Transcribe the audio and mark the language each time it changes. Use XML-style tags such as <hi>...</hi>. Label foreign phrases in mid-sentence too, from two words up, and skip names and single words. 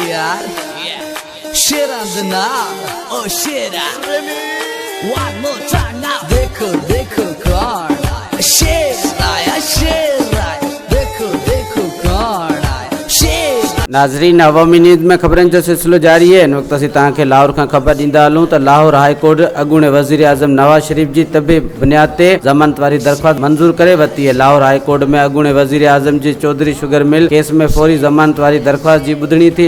<en>God. Shit on the knob. Oh shit. One more time now.</en> <hi>देखो कौन आया. Shit आया, shit आया। देखो कौन आया.</hi> <en>Shit.</en> <sd>नाज़रीन, अवामी न्यूज़ में ख़बरनि जो सिलसिलो जारी है। इन वक़्त असीं तव्हांखे लाहौर खां ख़बर ॾींदा हलूं त लाहौर हाई कोर्ट अॻूणे वज़ीर आज़म नवाज शरीफ जी तबी बुनियाद ते ज़मानत वारी दरख़्वास्त मंज़ूर करे वरिती है। लाहौर हाई कोर्ट में अॻूणे वज़ीर आज़म जी चौधरी शुगर मिल केस में फौरी ज़मानत वारी दरख़्वास्त जी ॿुधणी थी।</sd>